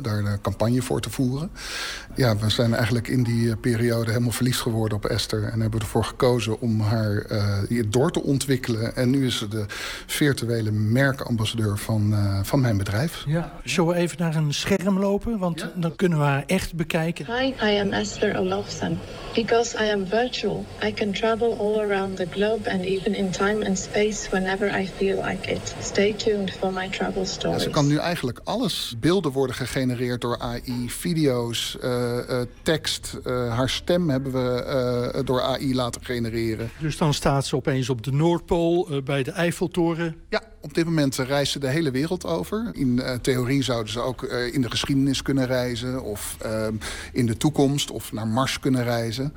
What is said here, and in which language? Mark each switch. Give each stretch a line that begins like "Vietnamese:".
Dutch: Daar een campagne voor te voeren. Ja, we zijn eigenlijk in die periode helemaal verliefd geworden op Esther. En hebben ervoor gekozen om haar door te ontwikkelen. En nu is ze de virtuele merkambassadeur van mijn bedrijf. Ja. Zullen we even naar een scherm lopen? Want ja, dan kunnen we haar echt bekijken.
English: Hi, I am Esther Olofsson. Because I am virtual, I can travel all around the globe and even in time and space whenever I feel like it. Stay tuned for my travel stories.
Dutch: Ja, ze kan nu eigenlijk alles. Beelden worden gegenereerd door AI, video's, tekst. Haar stem hebben we door AI laten genereren. Dus dan staat ze opeens op de Noordpool bij de Eiffeltoren. Ja. Op dit moment reizen ze de hele wereld over. In theorie zouden ze ook in de geschiedenis kunnen reizen, of in de toekomst, of naar Mars kunnen reizen.